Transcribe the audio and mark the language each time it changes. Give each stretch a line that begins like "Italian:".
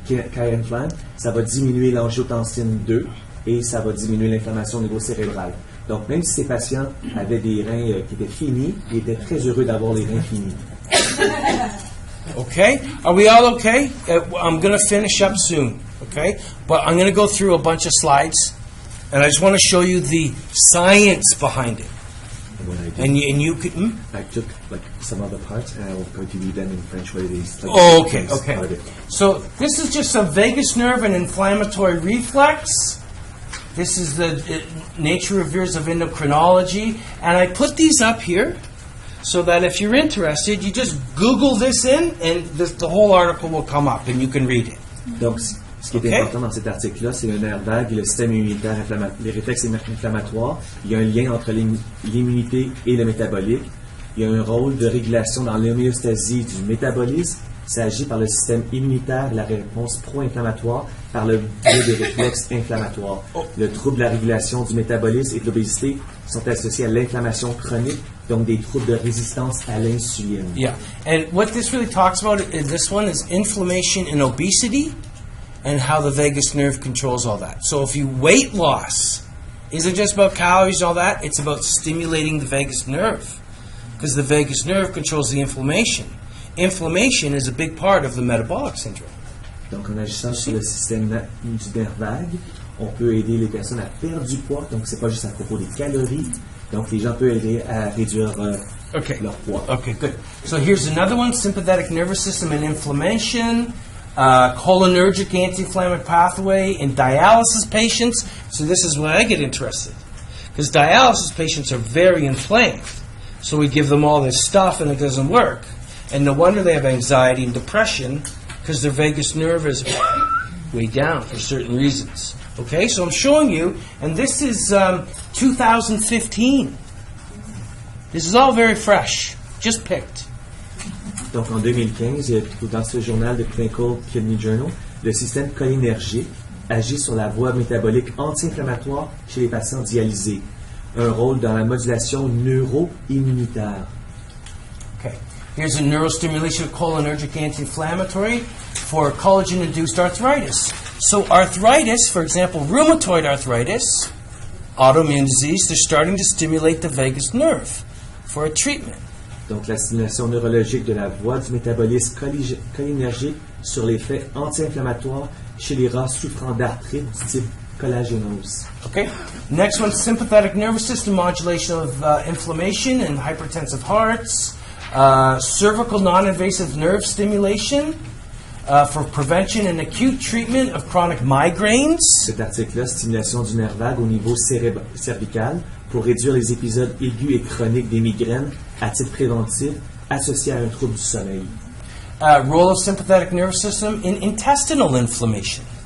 French: KI Inflam, ça va diminuer l'angiotensine 2 et ça va diminuer l'inflammation au niveau cérébral. Donc, même si ces patients avaient des reins qui étaient finis, ils étaient très heureux d'avoir les reins finis.
English: Okay? Are we all okay? I'm going to finish up soon, okay? But I'm going to go through a bunch of slides, and I just want to show you the science behind it. And you could... I took like some other parts, and I will try to read them in French what it is. Like, oh, okay, okay. So this is just a vagus nerve and inflammatory reflex. This is the Nature Reviews of Endocrinology. And I put these up here so that if you're interested, you just Google this in, and the whole article will come up, and you can read it.
French: Donc, ce qui est important dans cet article-là, c'est le nerf vague, le système immunitaire, les réflexes inflammatoires. Il y a un lien entre l'immunité et le métabolique. Il y a un rôle de régulation dans l'homéostasie du métabolisme. Ça agit par le système immunitaire, la réponse pro-inflammatoire, par le biais des réflexes inflammatoires. Le trouble de la régulation du métabolisme et de l'obésité sont associés à l'inflammation chronique, donc des troubles de résistance à l'insuline.
English: Yeah, and what this really talks about, this one is inflammation and obesity, and how the vagus nerve controls all that. So if you weight loss isn't just about calories and all that, it's about stimulating the vagus nerve, because the vagus nerve controls the inflammation. Inflammation is a big part of the metabolic syndrome.
French: Donc en agissant sur le système du nerf vague, on peut aider les personnes à perdre du poids, donc c'est pas juste à propos des calories, donc les gens peuvent aider à réduire leur poids.
English: Okay, good. So here's another one, sympathetic nervous system and inflammation. Cholinergic anti-inflammatory pathway in dialysis patients. So this is where I get interested, because dialysis patients are very inflamed. So we give them all this stuff and it doesn't work. And no wonder they have anxiety and depression, because their vagus nerve is way down for certain reasons. Okay, so I'm showing you, and this is 2015. This is all very fresh, just picked.
French: Donc en 2015, dans ce journal de Clinical Kidney Journal, le système cholinergique agit sur la voie métabolique anti-inflammatoire chez les patients dialysés. Un rôle dans la modulation neuro-immunitaire.
English: Okay. Here's a neurostimulation of cholinergic anti-inflammatory for collagen-induced arthritis. So arthritis, for example, rheumatoid arthritis, autoimmune disease, they're starting to stimulate the vagus nerve for a treatment.
French: Donc la stimulation neurologique de la voie du métabolisme cholinergique sur l'effet anti-inflammatoire chez les rats souffrant d'arthrite du type collagénose.
English: Okay. Next one, sympathetic nervous system modulation of inflammation and hypertensive hearts. Cervical non-invasive nerve stimulation for prevention and acute treatment of chronic migraines.
French: Cet article-là, stimulation du nerf vague au niveau cervical pour réduire les épisodes aigus et chroniques des migraines à titre préventif associés à un trouble du sommeil.
English: Role of sympathetic nervous system in intestinal inflammation.